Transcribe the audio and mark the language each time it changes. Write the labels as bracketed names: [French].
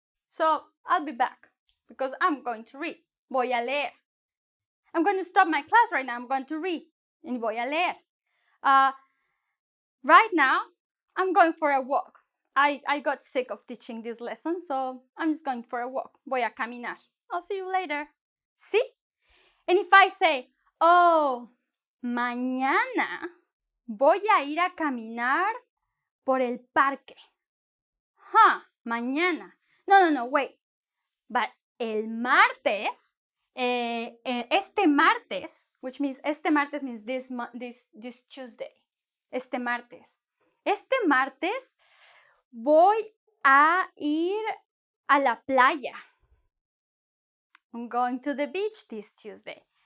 [English] So, I'll be back because I'm going to read. [Spanish] Voy a leer. [English] I'm going to stop my class right now. I'm going to read. And [Spanish] voy a leer. [English] Right now, I'm going for a walk. I got sick of teaching this lesson, so I'm just going for a walk. [Spanish] Voy a caminar. [English] I'll see you later. See? And if I say, oh, [Spanish] mañana voy a ir a caminar por el parque. Mañana. [English] No, wait. But [Spanish] el martes, este martes, [English] which means [Spanish] este martes [English] means this Tuesday. [Spanish] Este martes. Este martes voy a ir a la playa. [English] I'm going to the beach this Tuesday.